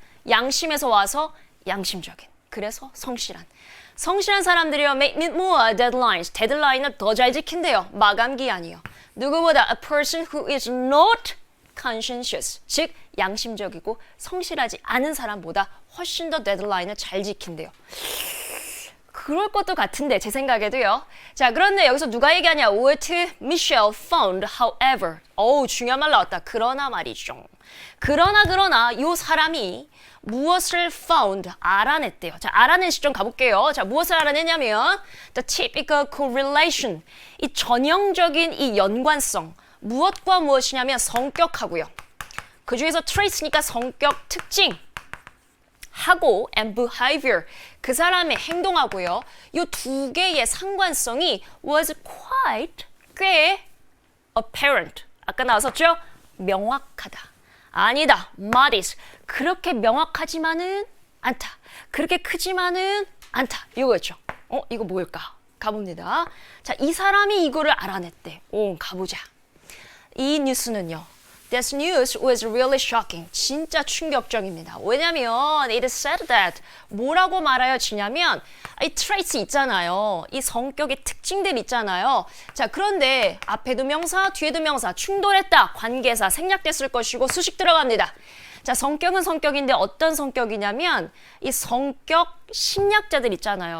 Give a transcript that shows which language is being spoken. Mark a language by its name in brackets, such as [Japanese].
[Korean] 양심에서 와서 양심적인. 그래서 성실한. 성실한 사람들이요. [English] make more deadlines. [Korean] 데드라인을 더 잘 지킨대요. 마감 기한이요. 누구보다 [English] a person who is not conscientious. [Korean] 즉 양심적이고 성실하지 않은 사람보다 훨씬 더 데드라인을 잘 지킨대요. 그럴 것도 같은데 제 생각에도요. 자, 그런데 여기서 누가 얘기하냐. [English] What Michelle found, however. [Korean] 중요한 말 나왔다. 그러나 말이죠. 그러나 요 사람이 무엇을 found, 알아냈대요. 자, 알아낸 시점 가볼게요. 자, 무엇을 알아냈냐면 [English] the typical correlation, [Korean] 이 전형적인 이 연관성. 무엇과 무엇이냐면 성격하고요. 그 중에서 traits니까 성격 특징. 하고 [English] and behavior, [Korean] 그 사람의 행동하고요. 이 두 개의 상관성이 [English] was quite, [Korean] 꽤 apparent. 아까 나왔었죠? 명확하다. 아니다. modest. 그렇게 명확하지만은 않다. 그렇게 크지만은 않다. 이거였죠. 이거 뭘까? 가봅니다. 자, 이 사람이 이거를 알아냈대. 가보자. 이 뉴스는요. [English] This news was really shocking. [Korean] 진짜 충격적입니다. 왜냐면 [English] it said that [Korean] 뭐라고 말하여지냐면 이 traits 있잖아요. 이 성격의 특징들 있잖아요. 자, 그런데 앞에도 명사, 뒤에도 명사, 충돌했다. 관계사 생략됐을 것이고 수식 들어갑니다. 자, 성격은 성격인데 어떤 성격이냐면 이 성격 심리학자들 있잖아요.